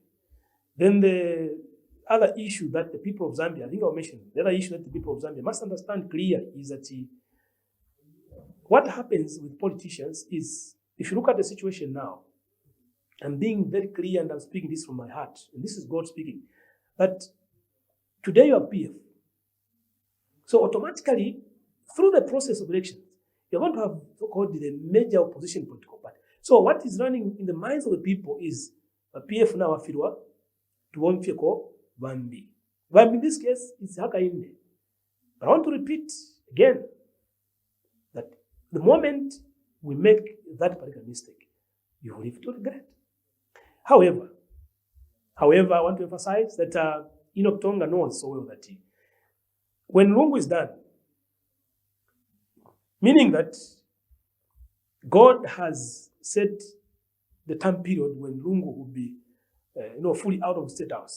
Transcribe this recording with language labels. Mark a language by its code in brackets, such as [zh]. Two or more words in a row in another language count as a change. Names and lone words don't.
[en] Then the other issue that the people of Zambia, I think I'll mention, the other issue that the people of Zambia must understand clearly is that what happens with politicians is, if you look at the situation now, I'm being very clear and I'm speaking this from my heart, and this is God speaking, that today you are PF. So automatically, through the process of elections, you're going to have so-called the major opposition political party. So what is running in the minds of the people is a PF now [bem] afirwa to one fiko [en] Bambi. Bambi in this case is Hakainde. But I want to repeat again that the moment we make that particular mistake, you will live to regret. However, I want to emphasize that Enock Tonga knows so well that when Lungu is done, meaning that God has set the time period when Lungu will be fully out of the State House.